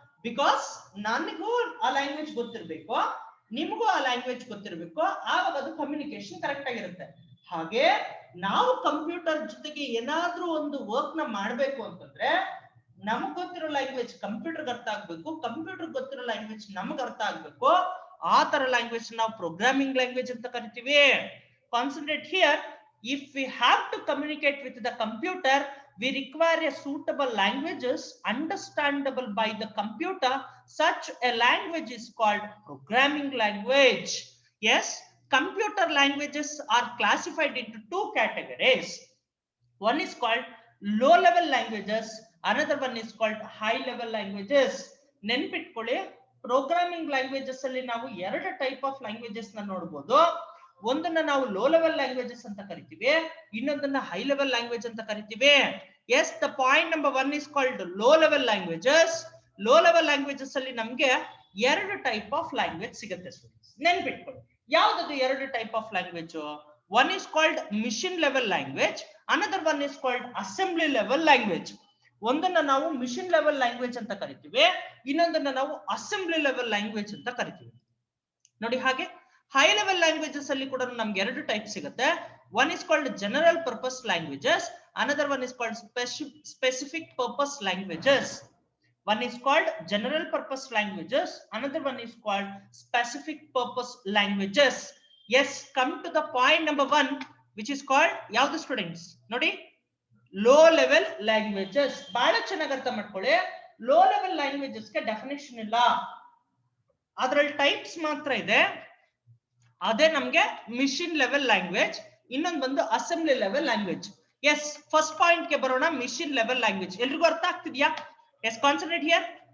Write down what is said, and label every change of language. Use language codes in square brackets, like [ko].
[kn] Because ನನಗೂ ಆ language ಗೊತ್ತಿರ್ಬೇಕು, ನಿಮಗೂ ಆ ಲ್ಯಾಂಗ್ವೇಜ್ ಗೊತ್ತಿರ್ಬೇಕು, ಆವಾಗ ಅದು ಕಮ್ಯುನಿಕೇಶನ್ ಕರೆಕ್ಟ್ ಆಗಿರುತ್ತೆ. ಹಾಗೆ ನಾವು ಕಂಪ್ಯೂಟರ್ ಜೊತೆಗೆ ಏನಾದ್ರೂ ಒಂದು ವರ್ಕ್ ನ ಮಾಡ್ಬೇಕು ಅಂತಂದ್ರೆ ನಮಗ್ ಗೊತ್ತಿರೋ ಲ್ಯಾಂಗ್ವೇಜ್ ಕಂಪ್ಯೂಟರ್ಗೆ ಅರ್ಥ ಆಗ್ಬೇಕು, ಕಂಪ್ಯೂಟರ್ ಗೊತ್ತಿರೋ ಲ್ಯಾಂಗ್ವೇಜ್ ನಮಗ್ ಅರ್ಥ ಆಗ್ಬೇಕು. ಆ ತರ ಲ್ಯಾಂಗ್ವೇಜ್ ನಾವು ಪ್ರೋಗ್ರಾಮಿಂಗ್ ಲ್ಯಾಂಗ್ವೇಜ್ ಅಂತ ಕರಿತೀವಿ. [en] Concentrate here. If we have to communicate with the computer, we require a suitable languages understandable by the computer. Such a language is called programming language. Yes, computer languages are classified into two categories. One is called low level languages, another one is called high level languages. [kn] ನೆನ್ಪಿಟ್ಕೊಳ್ಳಿ, programming languages ಅಲ್ಲಿ ನಾವು ಎರಡು type of languages ನ ನೋಡಬಹುದು. ಒಂದನ್ನ ನಾವು low level languages ಅಂತ ಕರಿತೀವಿ, ಇನ್ನೊಂದನ್ನ ಹೈ ಲೆವೆಲ್ ಲ್ಯಾಂಗ್ವೇಜ್ ಅಂತ ಕರಿತೀವಿ. [en] Yes, the point number 1 is called low level languages. [kn] Low level languages ಅಲ್ಲಿ ನಮ್ಗೆ ಎರಡು ಟೈಪ್ ಆಫ್ ಲ್ಯಾಂಗ್ವೇಜ್ ಸಿಗುತ್ತೆ ಸ್ಟೂಡೆಂಟ್ಸ್. ನೆನ್ಪಿಟ್ಕೊಳ್ಳಿ, ಯಾವ್ದದು ಎರಡು [en] Type of language? One is called machine level language, another one is called assembly level language. [kn] ಒಂದನ್ನ ನಾವು machine level language ಅಂತ ಕರಿತೀವಿ, ಇನ್ನೊಂದನ್ನ ನಾವು ಅಸೆಂಬ್ಲಿ ಲೆವೆಲ್ ಲ್ಯಾಂಗ್ವೇಜ್ ಅಂತ ಕರಿತೀವಿ. ನೋಡಿ, ಹಾಗೆ ಹೈ ಲೆವೆಲ್ ಲ್ಯಾಂಗ್ವೇಜಸ್ ಅಲ್ಲಿ ಕೂಡ ನಮ್ಗೆ ಎರಡು ಟೈಪ್ ಸಿಗುತ್ತೆ. [en] One is called general purpose languages, another one is called specific purpose languages. One is called general purpose languages, another one is called specific purpose languages. Yes, come to the point number 1, which is called [kn] ಯಾವುದು [en] Students? [kn] ನೋಡಿ, low level languages. ಬಹಳ ಚೆನ್ನಾಗಿ ಅರ್ಥ ಮಾಡ್ಕೊಳ್ಳಿ, low level languages ಗೆ definition ಇಲ್ಲ, ಅದರಲ್ಲಿ types ಮಾತ್ರ ಇದೆ. ಅದೇ ನಮ್ಗೆ ಮಿಷಿನ್ ಲೆವೆಲ್ ಲ್ಯಾಂಗ್ವೇಜ್, ಇನ್ನೊಂದು ಬಂದು assembly level language. S, first point ಗೆ ಬರೋಣ. ಮಿಷಿನ್ ಲೆವೆಲ್ ಲ್ಯಾಂಗ್ವೇಜ್ ಎಲ್ರಿಗೂ ಅರ್ಥ ಆಗ್ತಿದ್ಯಾ? [en] Yes, concentrate here.